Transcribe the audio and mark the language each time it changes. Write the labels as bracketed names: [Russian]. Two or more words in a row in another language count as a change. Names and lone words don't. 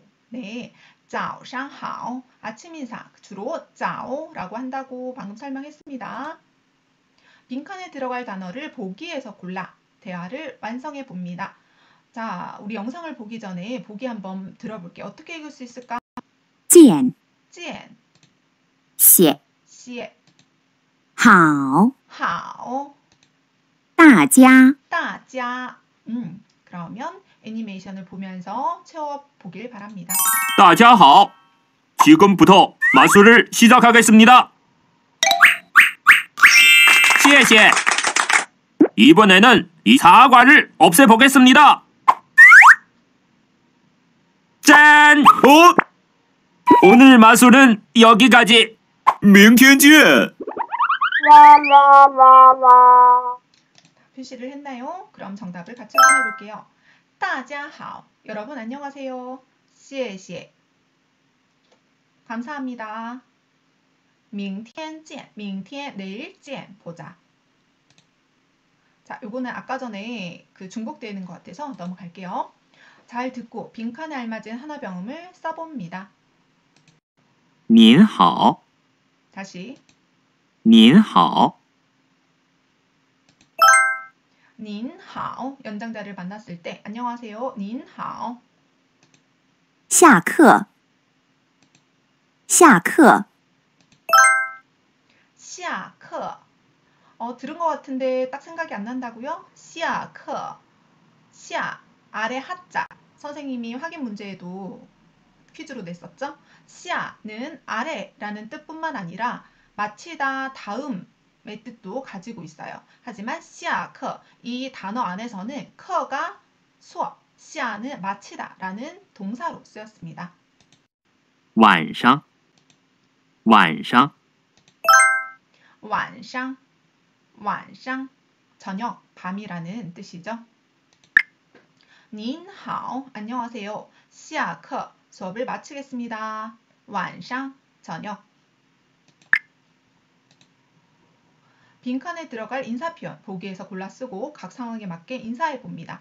[Korean] 네, [Chinese] 早上好 [Korean] 아침 인사 주로 早라고 한다고 방금 설명했습니다. 빈칸에 들어갈 단어를 보기에서 골라 대화를 완성해 봅니다. 자, 우리 영상을 보기 전에 보기 한번 들어볼게요. 어떻게 읽을 수 있을까? [Chinese] 见， 찐, 写， 시에, 好， 하오, 大家，大家. [Korean] 그러면 애니메이션을 보면서 채워보길 바랍니다. [Chinese] 大家好, [Korean] 지금부터 마술을 시작하겠습니다. [Chinese] 谢谢. [Korean] 이번에는 이 사과를 없애보겠습니다. 짠! 오늘 마술은 여기까지. [Chinese] 明天见。 [Korean] 표시를 했나요? 그럼 정답을 같이 확인해 볼게요. [Chinese] 大家好. [Korean] 여러분 안녕하세요. [Chinese] 谢谢. [Korean] 감사합니다. [Chinese] 明天见. [Korean] 明天 내일 见. 보자. 자, 요거는 아까 전에 그 중복되어 있는 것 같아서 넘어갈게요. 잘 듣고 빈칸에 알맞은 하나병음을 써봅니다. [Chinese] 您好， [Korean] 다시 [Chinese] 您好，您好 [Korean] 연장자를 만났을 때 안녕하세요. [Chinese] 您好. 下课，下课， 시아커. [Korean] 들은 것 같은데 딱 생각이 안 난다고요? 시아커. 시아 아래 하자. 선생님이 확인 문제에도 퀴즈로 냈었죠? 시아는 아래라는 뜻뿐만 아니라 마치다, 다음의 뜻도 가지고 있어요. 하지만 시아커 이 단어 안에서는 커가 수업, 시아는 마치다라는 동사로 쓰였습니다. [Chinese] 晚上，晚上，晚上，晚上, [Korean] 저녁, 밤이라는 뜻이죠. [Chinese] 您好, [Korean] 안녕하세요. 시아커, 수업을 마치겠습니다. 완상, 저녁. 빈칸에 들어갈 인사 표현, 보기에서 골라 쓰고 각 상황에 맞게 인사해 봅니다.